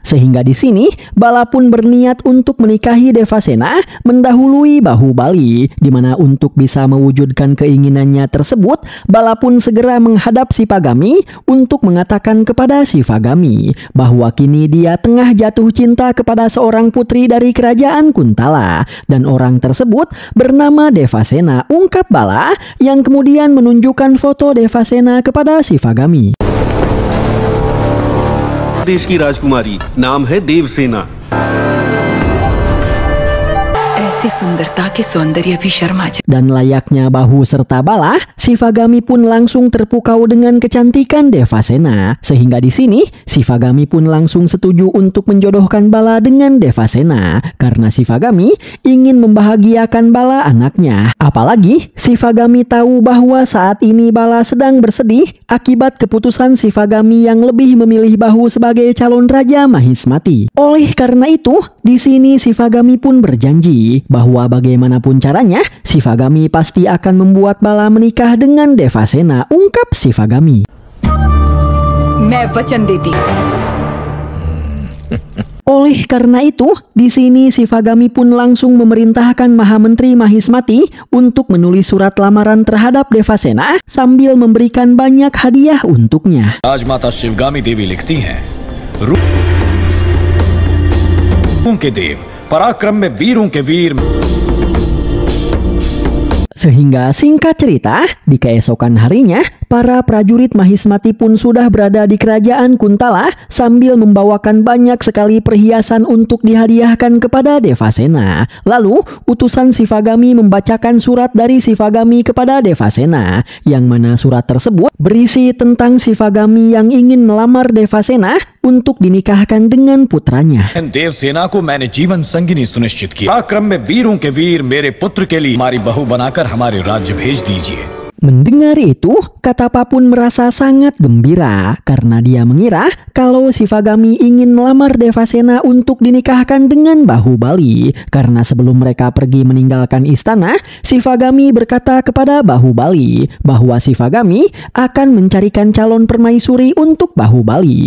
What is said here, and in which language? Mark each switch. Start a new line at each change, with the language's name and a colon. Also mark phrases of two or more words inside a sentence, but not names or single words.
Indonesian: Sehingga di sini Bala pun berniat untuk menikahi Devasena mendahului Bahubali, di mana untuk bisa mewujudkan keinginannya tersebut, Bala pun segera menghadap Shivagami untuk mengatakan kepada Shivagami bahwa kini dia tengah jatuh cinta kepada seorang putri dari kerajaan Kuntala, dan orang tersebut bernama Devasena, ungkap Bala yang kemudian menunjukkan foto Devasena kepada Shivagami.
Hindi: देश की राजकुमारी नाम है देवसेना। ऐसी सुंदरता के सौंदर्य भी शर्मा जाए।
Indonesian: Dan layaknya Bahu serta Bala, Shivagami pun langsung terpukau dengan kecantikan Devasena. Sehingga di sini Shivagami pun langsung setuju untuk menjodohkan Bala dengan Devasena, karena Shivagami ingin membahagiakan Bala anaknya. Apalagi Shivagami tahu bahwa saat ini Bala sedang bersedih akibat keputusan Shivagami yang lebih memilih Bahu sebagai calon Raja Mahismati. Oleh karena itu, di sini Shivagami pun berjanji bahwa bagaimanapun caranya, Shivagami pasti akan membuat Bala menikah dengan Devasena, ungkap Shivagami.
Hindi: मैं वचन देती।
Indonesian: Oleh karena itu, di sini Shivagami pun langsung memerintahkan Mahamentri Mahismati untuk menulis surat lamaran terhadap Devasena sambil memberikan banyak hadiah untuknya.
Hindi: राजमाता शिवगामी देवी लिखती हैं, रूपों के देव, पराक्रम में वीरों के वीर।
Indonesian: Sehingga singkat cerita, di keesokan harinya, para prajurit Mahismati pun sudah berada di kerajaan Kuntala sambil membawakan banyak sekali perhiasan untuk dihadiahkan kepada Devasena. Lalu, utusan Shivagami membacakan surat dari Shivagami kepada Devasena, yang mana surat tersebut berisi tentang Shivagami yang ingin melamar Devasena untuk dinikahkan dengan putranya.
Hindi: देवसेना को मैंने जीवन संगिनी सुनिश्चित किया। पराक्रम में वीरों के वीर मेरे पुत्र के लिए हमारी बहू बनाकर हमारे राज्य भेज दीजिए।
Indonesian: Mendengar itu, Katapa pun merasa sangat gembira karena dia mengira kalau Shivagami ingin melamar Devasena untuk dinikahkan dengan Bahubali. Karena sebelum mereka pergi meninggalkan istana, Shivagami berkata kepada Bahubali bahwa Shivagami akan mencarikan calon permaisuri untuk Bahubali.